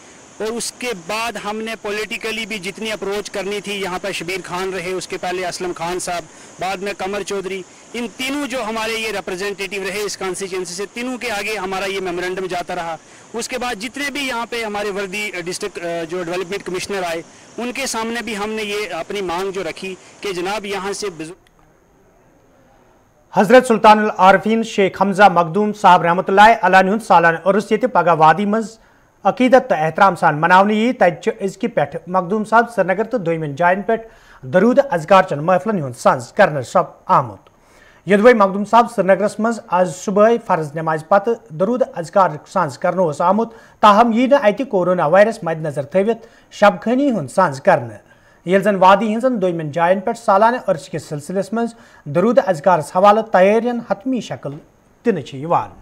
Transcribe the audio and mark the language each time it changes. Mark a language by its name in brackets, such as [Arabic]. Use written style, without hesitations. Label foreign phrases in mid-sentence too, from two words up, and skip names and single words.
[Urdu] اور اس کے بعد ہم نے پولیٹیکلی بھی جتنی اپروچ کرنی تھی, یہاں پہ شبیر خان رہے, اس کے پہلے اسلم خان صاحب, بعد میں قمر چودھری, ان تینوں جو ہمارے یہ ریپرزینٹیٹیو رہے اس کانسٹیچوئنسی سے, تینوں کے آگے ہمارا یہ میمورنڈم جاتا رہا. اس کے بعد جتنے بھی یہاں پہ ہمارے وردی ڈسٹرکٹ جو [English] development commissioner [Urdu] آئے, ان کے سامنے بھی ہم نے یہ اپنی مانگ جو رکھی کہ جناب یہاں سے [Kashmiri] حضرت سلطان العارفین شیخ حمزہ مخدوم صاحب رحمۃ اللہ علیہ ہند سالانہ عرس یہ پگہ وادی مز عقیدت تو احترام سان مناونہ تتہ ازکہ پہ مخدوم صاحب سری نگر تو دویمن جائن پہ درود اذکار چن محفلن ہند سنز کرنے سب آمت. یدوے مخدوم صاحب سری نگرس مز آج صبح فرض نماز پتہ درود اذکار سنز کرنے آمت, تاہم یہ اتہ کورونا وائرس مد نظر تھوت شب خانی ہند سنز کرنے, یل زن وادی ہنزن دویمن جائن پہ سالانہ عرس کس سلسلس مز درود اذکارس حوالہ تیارین حتمی شکل دنہ.